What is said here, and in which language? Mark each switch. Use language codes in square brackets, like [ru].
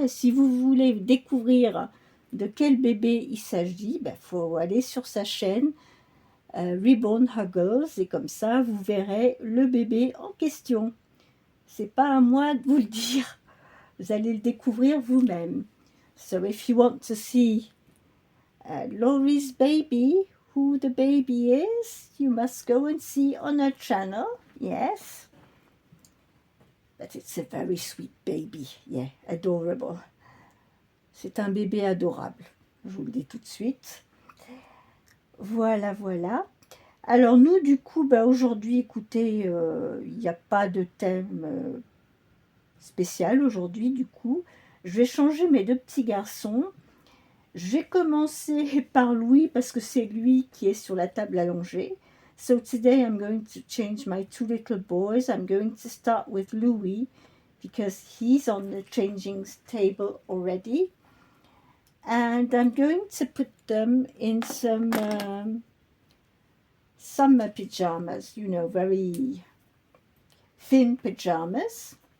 [fr] Et si vous voulez découvrir de quel bébé il s'agit, faut aller sur sa chaîne Ribbon Huggles, et comme ça vous verrez le bébé en question. C'est pas à moi de vous le dire, vous allez le découvrir vous-même. [en] So if you want to see Laurie's baby, who the baby is, you must go and see on her channel. Yes, but it's a very sweet baby. Yeah, adorable. [fr] C'est un bébé adorable, je vous le dis tout de suite. Voilà. Alors nous, du coup, aujourd'hui, écoutez, il n'y a pas de thème spécial aujourd'hui, du coup. Je vais changer mes deux petits garçons. Je vais commencer par Louis, parce que c'est lui qui est sur la table allongée. [en] So today I'm going to change my two little boys. I'm going to start with Louis, because he's on the changing table already. And I'm going to put them in some summer pajamas, very thin pajamas.